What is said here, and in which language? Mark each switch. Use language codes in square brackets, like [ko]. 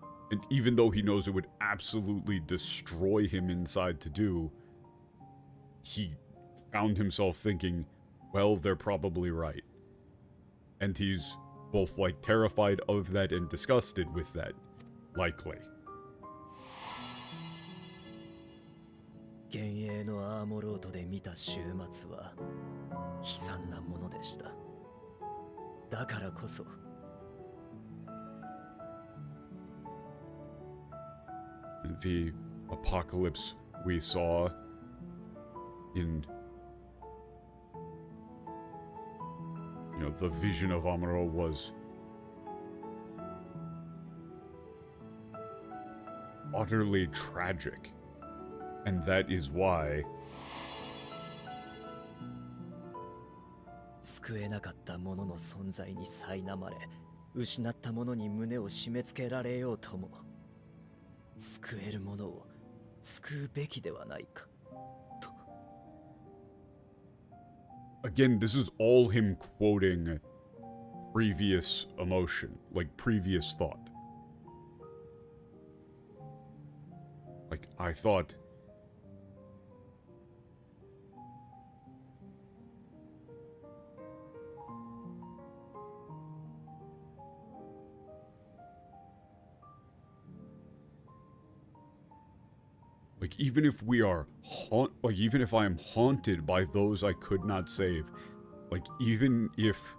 [en] And even though he knows it would absolutely destroy him inside to do, he found himself thinking, well, they're probably right. And he's both, like, terrified of that and disgusted with that. Likely. [ja] 幻影のアーモロードで見た終末は悲惨なものでした。だからこそ [en] the apocalypse we saw in, you know, the vision of Amuro was utterly tragic. And that is why [ja] 救えなかったものの存在に苛まれ、失ったものに胸を締め付けられようとも、救えるものを救うべきではないかと。 [en] Again, this is all him quoting previous emotion, like previous thought. Like, I thought, like, even if we are even if I am haunted by those I could not save, like, even if,